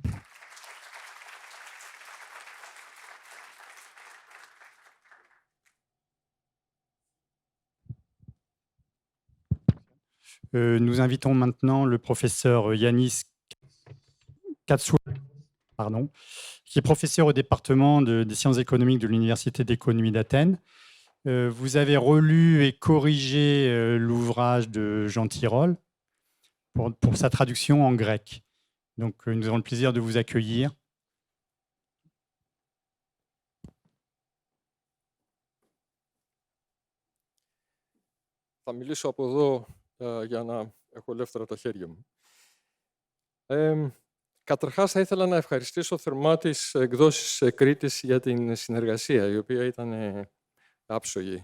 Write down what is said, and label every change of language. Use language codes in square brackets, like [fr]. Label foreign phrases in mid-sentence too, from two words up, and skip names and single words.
[fr] Nous invitons maintenant le professeur Yanis Katsoulakis, qui est professeur au département des sciences économiques de l'Université d'économie d'Athènes. Vous avez relu et corrigé l'ouvrage de Jean Tirole pour sa traduction en grec. Donc, nous avons le plaisir de vous accueillir. [el] Θα μιλήσω από εδώ για να έχω ελεύθερα τα χέρια μου. Καταρχάς, θα ήθελα να ευχαριστήσω θερμά τις εκδόσεις Κρήτης για την συνεργασία, η οποία ήταν άψογη.